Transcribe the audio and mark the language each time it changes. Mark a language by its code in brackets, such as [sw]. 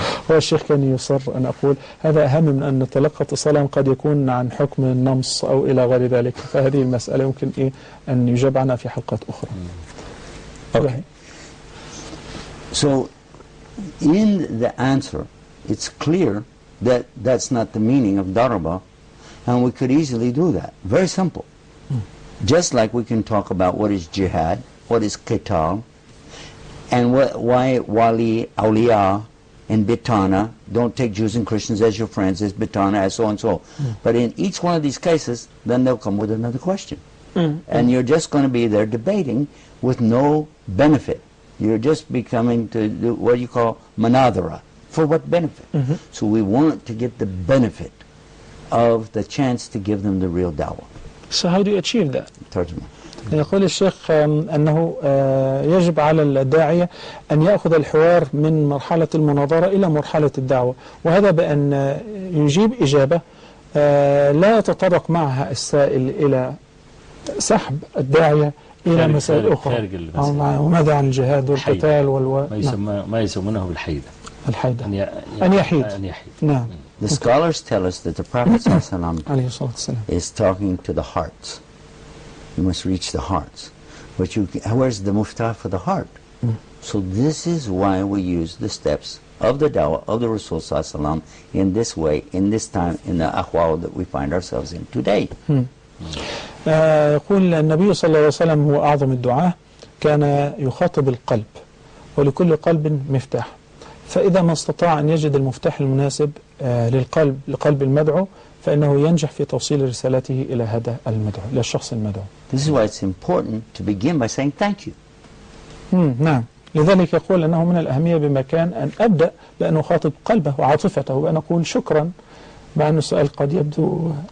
[ar] هو الشيخ كان يصر أن أقول هذا أهم من أن نتلقى اتصالا قد يكون عن حكم النمص أو إلى غير ذلك، فهذه المسألة يمكن أن يجاب عنها في حلقات أخرى. [en] Okay. So in the answer it's clear that that's not the meaning of daraba, and we could easily do that. Very simple. Just like we can talk about what is jihad, what is qital, and why wali, awliya, and bitana, don't take Jews and Christians as your friends, as bitana, as so and so. But in each one of these cases, then they'll come with another question. And you're just going to be there debating with no benefit. You're just becoming to do what you call manadhara. For what benefit? So we want to get the benefit of the chance to give them the real dawah. So how do you achieve that? [ar] ترجمة. يقول الشيخ أنه يجب على الداعية أن يأخذ الحوار من مرحلة المناظرة إلى مرحلة الدعوة، وهذا بأن يجيب إجابة لا يتطرق معها السائل إلى سحب الداعية إلى مسائل أخرى. وماذا عن الجهاد والقتال ما يسمونه بالحيدة. الحيدة أن يحيد. نعم. [en] The scholars tell us that the Prophet ﷺ is talking to the hearts. You must reach the hearts. But where's the muftah for the heart? So this is why we use the steps of the dawah of the Rasul ﷺ in this way, in this time, in the ahwal that we find ourselves in today. [ar] يقول النبي صلى الله عليه وسلم هو أعظم الدعاة، كان يخاطب القلب، ولكل قلب مفتاح، فإذا ما استطاع أن يجد المفتاح المناسب لقلب المدعو فإنه ينجح في توصيل رسالته إلى هذا المدعو، إلى الشخص المدعو. [en] This is why it's important to begin by saying thank you. [ar] نعم، لذلك يقول أنه من الأهمية بمكان أن أبدأ بأن أخاطب قلبه وعاطفته وأن أقول شكرا، مع أن السؤال قد يبدو